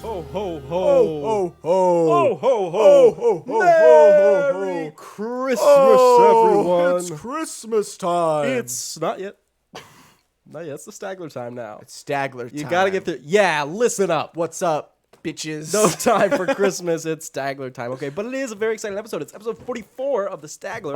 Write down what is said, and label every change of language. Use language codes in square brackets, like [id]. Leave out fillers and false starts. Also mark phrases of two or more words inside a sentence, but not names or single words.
[en] ho, ho. Ho, ho, ho. Ho, ho, ho. Ho, ho, ho, ho, ho, Merry ho. Christmas, everyone. It's Christmas time. It's not yet. Not yet. It's the Stagler time now. It's Stagler time. You got to get through. Yeah, listen up. What's up, bitches? No time for Christmas. It's Stagler time. Okay, but it is a very exciting episode. It's episode 44 of the Stagler.